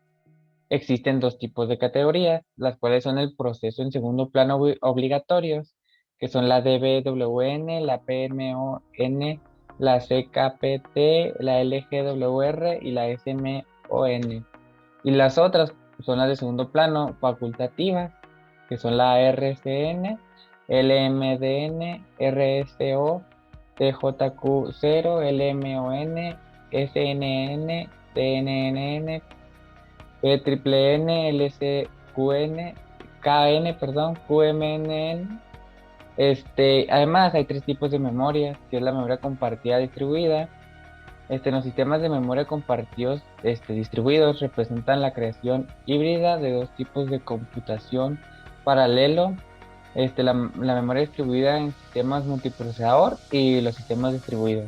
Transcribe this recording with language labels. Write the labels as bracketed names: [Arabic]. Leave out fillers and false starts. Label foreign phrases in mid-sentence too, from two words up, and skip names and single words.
[Spanish] Existen 2 tipos de categorías, las cuales son el proceso en segundo plano obligatorios, que son la DBWN, la PMON, la CKPT, la LGWR y la SMON. Y las otras son las de segundo plano facultativas, que son la RCN, LMDN, RSO, TJQ0, LMON, SNN, TNNN, PNN, LCQN, QMNN. Además hay 3 tipos de memoria, que es la memoria compartida distribuida. Los sistemas de memoria compartidos distribuidos representan la creación híbrida de 2 tipos de computación paralelo, la memoria distribuida en sistemas multiprocesador y los sistemas distribuidos.